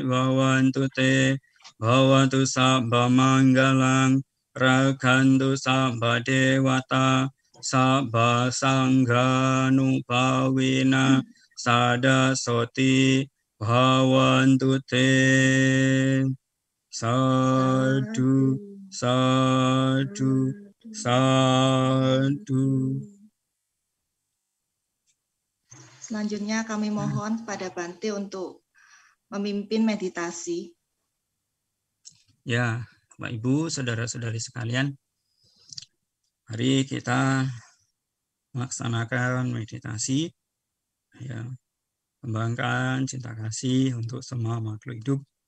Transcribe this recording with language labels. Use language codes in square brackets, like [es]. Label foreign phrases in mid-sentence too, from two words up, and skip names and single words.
[pi] bhavantu te bhavatu sabba manggalang rakantu sabba dewata sabba sanghanubhavena sada soti bhavantu te sadhu sadhu Sadhu. [id] Selanjutnya kami mohon kepada Bante untuk memimpin meditasi. Ya, Bapak Ibu, saudara-saudari sekalian, mari kita melaksanakan meditasi, ya, kembangkan cinta kasih untuk semua makhluk hidup.